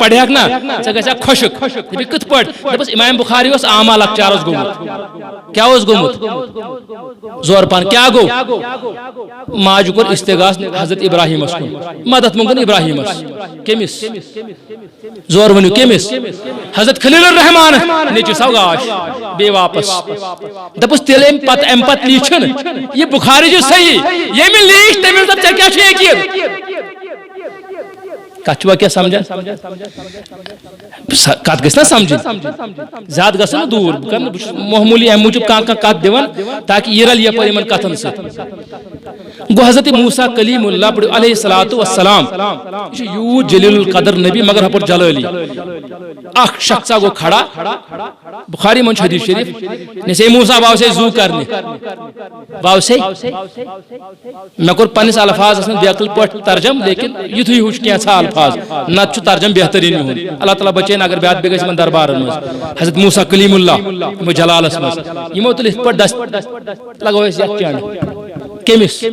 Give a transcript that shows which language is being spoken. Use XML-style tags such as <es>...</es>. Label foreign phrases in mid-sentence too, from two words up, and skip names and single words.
<ks>پڑھکھ نا ژےٚ گژھکھ خۄشک دپکھ کِتھ پٲٹھۍ دپس امام بخاری اوس عاما لکچارس گوٚمُت کیٛاہ اوس گوٚمُت زور پہن کیٛاہ گوٚو ماجہِ کوٚر استغاث حضرت ابراہیمس کُن مدد منٛگُن ابراہیمس کٔمِس زور ؤنِو کٔمِس حضرت خلیل الرحمان نیچوِس آو گاش بیٚیہِ واپس دپُس تیٚلہِ امہِ پتہٕ لیٖچھُن یہِ بخاری چھُ صحیح ییٚمہِ لیٖچھ تٔمِس دوٚپ ژےٚ کیٛاہ چھُ یقیٖن کتھ چھُوا کیٛاہ سمجھان کتھ گژھِ نا سمجھٕنۍ زیادٕ گژھن نہٕ دوٗر بہٕ کرٕ نہٕ بہٕ چھُس معموٗلی امہِ موٗجوٗب کانٛہہ کتھ دِوان تاکہِ یہِ رلہِ یپٲرۍ یِمن کتھن سۭتۍ گو حضرت موسیٰ کلیم اللہ پڑھو</ks> <ar>علیہ الصلوۃ والسلام</ar> <ks>یہ چھُ یوٗت جلیل القدر نبی مگر ہپٲرۍ جلٲلی اکھ شخصا گو کھڑا بخاری منٛز چھُ حدیث شریف نسے موسیٰ واو سے زو کرنہِ واو سے مےٚ کوٚر پننِس الفاظس منٛز بیقل پٲٹھۍ ترجم لیکن یُتھُے ہیوٗ چھُ کینٛژھا الفاظ نتہٕ چھُ ترجم بہتریٖن یِہُنٛد اللہ تعالیٰ بچٲیِن اگر بیٛاکھ بیٚیہِ گژھِ یِمن دربارن منٛز حضرت موسیٰ کلیم اللہ یِمو جلالس منٛز یِمو تُل یِتھ پٲٹھۍ لگو أسۍ یتھ چنڈ کٔمِس</ks>